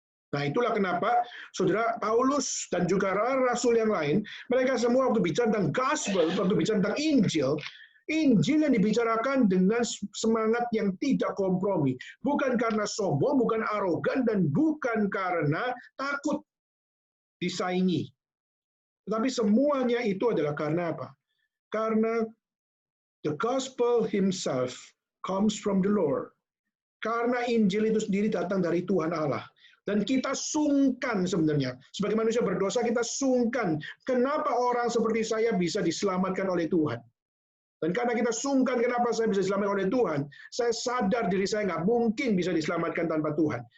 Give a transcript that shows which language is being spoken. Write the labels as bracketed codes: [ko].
[id] Nah, itulah kenapa saudara Paulus dan juga rasul yang lain, mereka semua waktu bicara tentang gospel, waktu bicara tentang Injil yang dibicarakan dengan semangat yang tidak kompromi. Bukan karena sombong, bukan arogan, dan bukan karena takut disaingi. Tetapi semuanya itu adalah karena apa? Karena [en] The gospel himself comes from the Lord. [id] Karena Injil itu sendiri datang dari Tuhan Allah. Dan kita sungkan sebenarnya. Sebagai manusia berdosa kita sungkan. Kenapa orang seperti saya bisa diselamatkan oleh Tuhan? Dan karena kita sungkan kenapa saya bisa diselamatkan oleh Tuhan, saya sadar diri saya nggak mungkin bisa diselamatkan tanpa Tuhan.